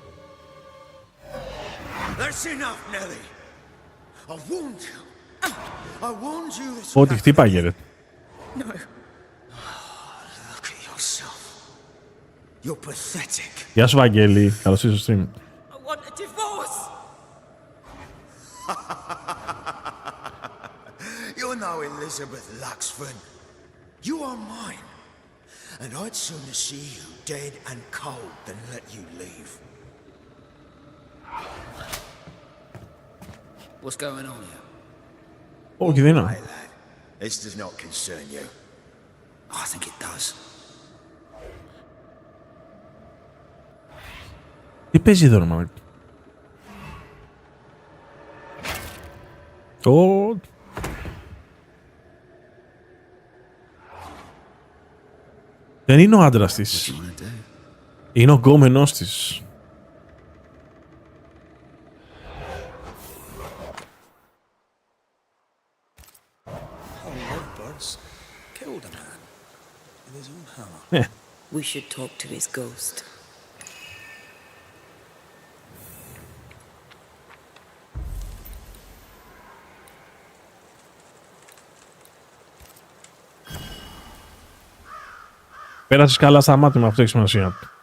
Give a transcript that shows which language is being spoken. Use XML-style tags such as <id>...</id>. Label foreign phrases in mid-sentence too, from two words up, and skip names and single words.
<en>That's enough, Nellie. I'll wound you. I warned you this.</en> <el>Ό,τι χτύπαγε ρε.</el> <en>No. Look at yourself. You're pathetic.</en> <el>Γεια σου Βαγγέλη, καλώς ήρθες στο stream.</el> <en>I want a divorce. You're no Elizabeth Luxford. You are mine. And I'd sooner see you dead and cold than let you leave. What's going on here?</en> <el>Όχι, δεν είναι.</el> <en>My lad, this does not concern you. I think it does.</en> <el>Τι παίζει εδώ, μάλλον. Δεν είναι ο άντρας της. Είναι ο γκόμενός της.</el> <en>Killed a man with his own hammer. We should talk to his ghost.</en> <el>Πέρασες καλά στα μάτια με αυτό, έχει σημασία.</el>